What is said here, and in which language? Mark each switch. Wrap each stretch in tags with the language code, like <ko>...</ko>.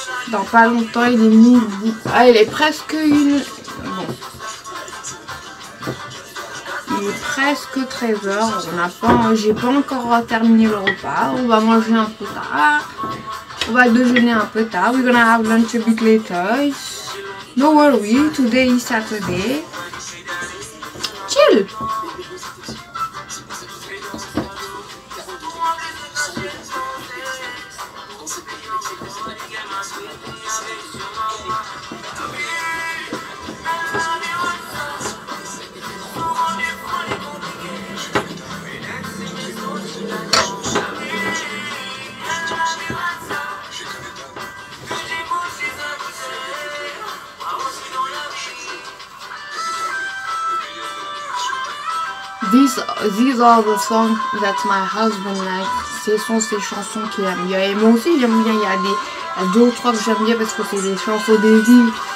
<fr>Dans pas longtemps, il est midi. Ah, il est presque une. Bon. Il est presque 13h. J'ai pas encore terminé le repas. On va manger un peu tard. On va déjeuner un peu tard.</fr> <en>We're gonna have lunch a bit later. No worry. Today is Saturday. Chill. These are the songs that my husband likes.</en> <fr>Ce sont ces chansons qu'il aime bien. Et moi aussi j'aime bien. Il y a deux ou trois que j'aime bien parce que c'est des chansons des îles.</fr>